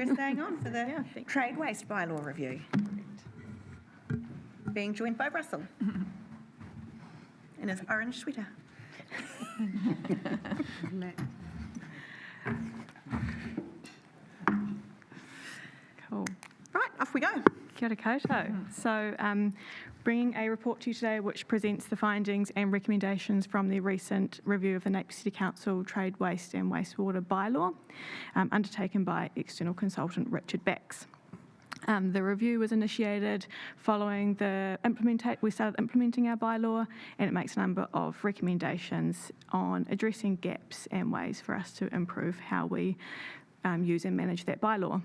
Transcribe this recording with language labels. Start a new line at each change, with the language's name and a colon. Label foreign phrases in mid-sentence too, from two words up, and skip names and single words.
English: Sarah staying on for the trade waste bylaw review. Being joined by Russell in his orange sweater. Cool. Right, off we go.
Māori: Kia ora koutou.
English: So bringing a report to you today which presents the findings and recommendations from the recent review of the Napier City Council Trade Waste and Wastewater Bylaw undertaken by external consultant Richard Bax. The review was initiated following we started implementing our bylaw, and it makes a number of recommendations on addressing gaps and ways for us to improve how we use and manage that bylaw.